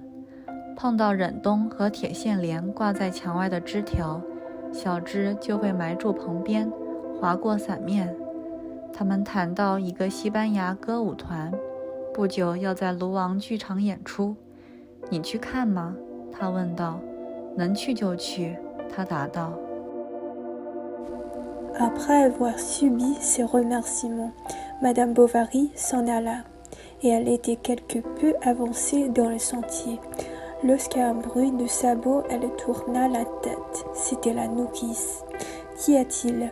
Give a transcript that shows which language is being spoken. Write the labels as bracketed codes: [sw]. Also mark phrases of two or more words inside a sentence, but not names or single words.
[zh] 碰到忍冬和铁线莲挂在墙外的枝条，小枝就会埋住棚边，划过伞面。他们谈到一个西班牙歌舞团，不久要在卢昂剧场演出。你去看吗？他问道。能去就去，他答道。 [fr] Après avoir subi ces remerciements, Madame Bovary s'en alla, et elle était quelque peu avancée dans le sentier. Lorsqu'à un bruit de sabots, elle tourna la tête. C'était la nourrice. Qu'y a-t-il?